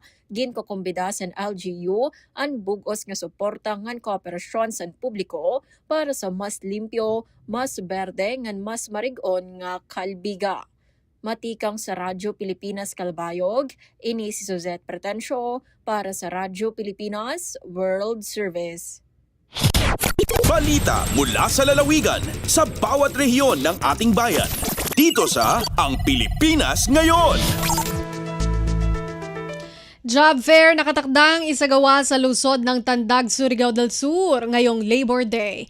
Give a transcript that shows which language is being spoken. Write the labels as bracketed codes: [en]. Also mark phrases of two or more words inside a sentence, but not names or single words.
[war] Ginkukumbida san LGU ang bugos nga suporta ngan kooperasyon san publiko para sa mas limpyo, mas berde ngan mas marig-on nga Calbiga. Matikang sa Radyo Pilipinas Calbayog, ini si Suzette Pretensio para sa Radyo Pilipinas World Service. [tl] Balita mula sa lalawigan sa bawat rehiyon ng ating bayan. Dito sa Ang Pilipinas Ngayon. Job fair nakatakdang isagawa sa lungsod ng Tandag, Surigao del Sur ngayong Labor Day.